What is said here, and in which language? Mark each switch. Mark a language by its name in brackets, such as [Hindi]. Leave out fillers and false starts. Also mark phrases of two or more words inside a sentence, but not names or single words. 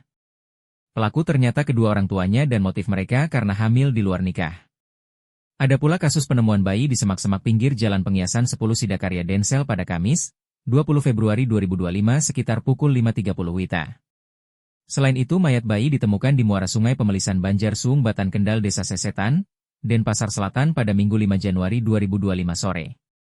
[Indonesian] Pelaku ternyata kedua orang tuanya dan motif mereka karena hamil di luar nikah. Ada pula kasus penemuan bayi di semak-semak pinggir Jalan Pengiasan 10 Sidakarya Densel pada Kamis, 20 Februari 2025 sekitar pukul 5.30 WITA. Selain itu mayat bayi ditemukan di muara sungai Pemelisan Banjar Suung Batan Kendal Desa Sesetan, Denpasar Selatan pada Minggu 5 Januari 2025 sore.